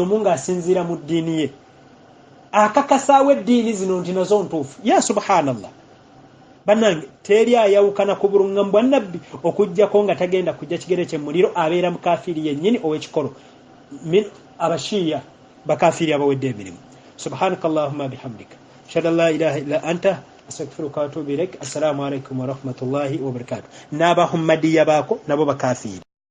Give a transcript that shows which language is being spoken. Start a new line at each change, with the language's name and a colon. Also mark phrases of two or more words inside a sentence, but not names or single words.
Ganda: omu ng'asinziira mu ddiini ye akakasaawo eddiini zino nti nazo ntuufu ya subhanallah bannange teri ayawukana ku bulungamu bwa nabbi okujjako nga tagenda kujja kigere kye muliro abeera mukafiri yennyini ow'ekikolo abashiya bakafiri abawedde emirimu
Arabic: سبحانك اللهم بحمدك أشهد أن لا إله إلا أنت أستغفرك وأتوب إليك السلام عليكم ورحمة الله وبركاته
Ganda: n'abahummadiya baako nabo bakafiri